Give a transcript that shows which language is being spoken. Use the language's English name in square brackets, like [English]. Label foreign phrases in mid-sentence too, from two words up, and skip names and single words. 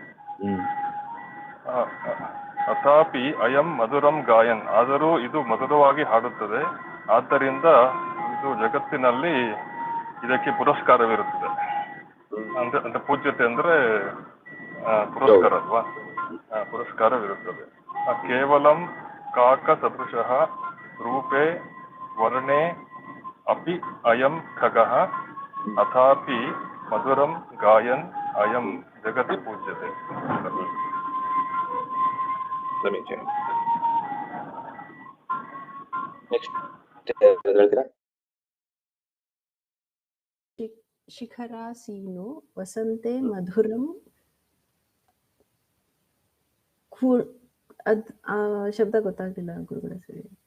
[Sanskrit] ಅಥಾಪಿ ಅಯಂ ಮಧುರಂ ಗಾಯನ್, [Kannada] ಆದರೂ ಇದು ಮಧುರವಾಗಿ ಹಾಡುತ್ತದೆ. ಆದ್ದರಿಂದ ಇದು ಜಗತ್ತಿನಲ್ಲಿ ಇದಕ್ಕೆ ಪುರಸ್ಕಾರವಿರುತ್ತದೆ. ಅಂದ್ರೆ ಪೂಜ್ಯತೆ ಅಂದ್ರೆ ಪುರಸ್ಕಾರ ಅಲ್ವಾ, ಪುರಸ್ಕಾರವಿರುತ್ತದೆ. [Sanskrit] ಕೇವಲಂ ಕಾಕ ಸದೃಶಃ ರೂಪೇ ವರ್ಣೆ ಅಪಿ ಅಯಂ ಖಗಃ ಅಥಾಪಿ ಮಧುರಂ ಗಾಯನ್ ಅಯಂ ಜಗತಿ ಪೂಜ್ಯತೆ. ಶಿಖರಾಸೀನೋ ವಸಂತೆ ಮಧುರಂ [Kannada] ಅದ್ ಆ ಶಬ್ದ ಗೊತ್ತಾಗ್ಲಿಲ್ಲ ಗುರುಗಳ ಸರಿ.